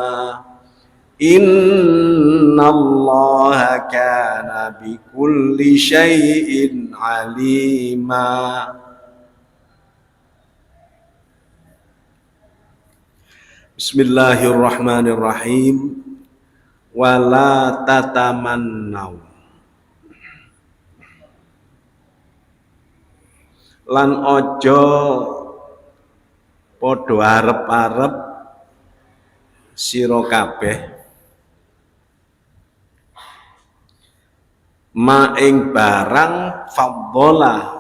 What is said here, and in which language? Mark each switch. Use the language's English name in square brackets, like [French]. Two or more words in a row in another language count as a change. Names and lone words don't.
[Arabic] إن الله كان بكل شيء عليما. بسم الله الرحمن الرحيم. ولا تتمنوا. [Javanese] Lan ojo podo arep-arep sira kabeh ma ing barang fadhala